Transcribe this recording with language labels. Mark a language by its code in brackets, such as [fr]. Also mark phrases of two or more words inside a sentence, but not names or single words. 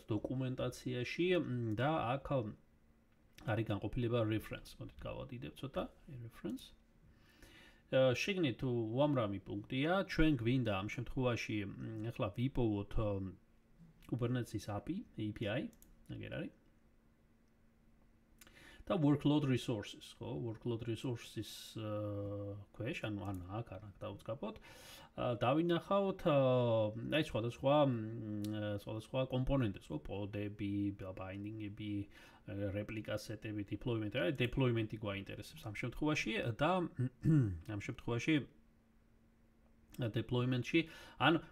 [ka] დოკუმენტაციაში და აქ არის განყოფილება reference მოდით გავადიდებ ცოტა reference შეგნით უამრავი პუნქტია ჩვენ გვინდა ამ შემთხვევაში ახლა ვიპოვოთ Kubernetes API აგერ არის და [en] workload resources, [ka] ხო, [en] workload resources [ka] ქვეშ, ანუ აქ დავუწყებოთ. დავინახავთ აი სხვადასხვა კომპონენტებს, ხო, პოდები, binding-ები, [en] replica set- [ka] ები, deployment-ი, აი deployment-ი გვაინტერესებს ამ შემთხვევაში და ამ შემთხვევაში deployment-ში ან